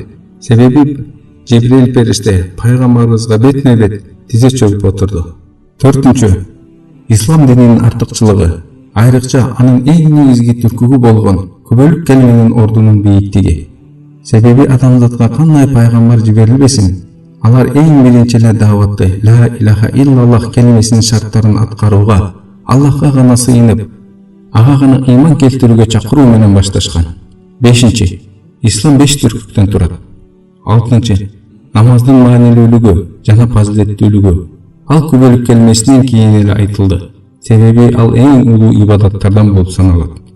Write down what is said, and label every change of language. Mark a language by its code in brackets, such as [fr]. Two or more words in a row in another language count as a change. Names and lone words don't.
[ky] Себеби Жибрил периште пайгамбарыбызга бетме-бет тизе чөгүп отурду. Төртүнчү, ислам дининин артыкчылыгы, айрыкча анын эң негизги түркүгү болгон күбөлүк келменин ордунун бийиктиги. Себеби адамзатка кандай пайгамбар жиберилбесин, алар эң биринчи эле дааватты [ar] لا إله إلا الله [ky] келмесинин шарттарын аткарууга, Аллахка гана сыйынып, ага гана ыйман келтирүүгө чакыруу менен башташкан. Бешинчи, ислам 5 түркүктөн турат. Алтынчы, намаздын маанилүүлүгү жана фазилеттүүлүгү. Ал күбөлүк келмесинен кийин эле айтылды. Себеби ал эң улуу ибадаттардан болуп саналат.